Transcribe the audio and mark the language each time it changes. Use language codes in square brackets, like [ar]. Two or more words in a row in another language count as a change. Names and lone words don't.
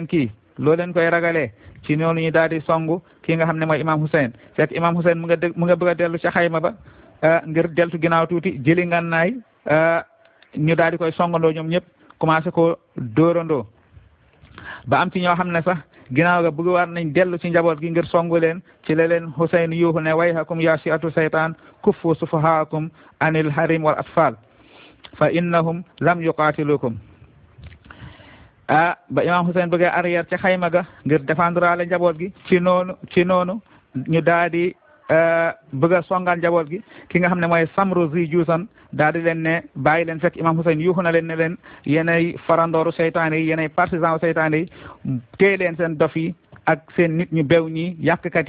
[wo] kii loo leen koy ragalee ci noonu ñu daal di songu kii nga xam ne mooy imam Hussein fekk imam Hussein mu nga bëgg a dellu ci xayma ba ngir deltu ginnaaw tuuti jëli ngànnaay ñu daal di koy songandoo ñoom ñëpp commencé ko dóorandoo ba am ci ñoo xam ne sax ginnaaw ga bëgg war nañ dellu ci njaboot gi ngir songu leen ci la leen Hussein yuuxu ne [ar] ويحكم يا شيعة الشيطان كفوا سفهاءكم عن الحريم والأطفال فإنهم لم يقاتلوكم [wo] ba imam Hussein bëggee arrière ca xayma ga ngir défendre ale njaboot gi ci noonu ñu daal di bëgg a songaan njaboot gi ki nga xam ne mooy Samru zi Juusan daal di leen ne bàyyi leen fekk imam Hussein yuuxu na leen ne leen yéenay farandooru seytaane yi yéenay partisan seytaane yi téye leen seen dof yi ak seen nit ñu bew ñi yàqkat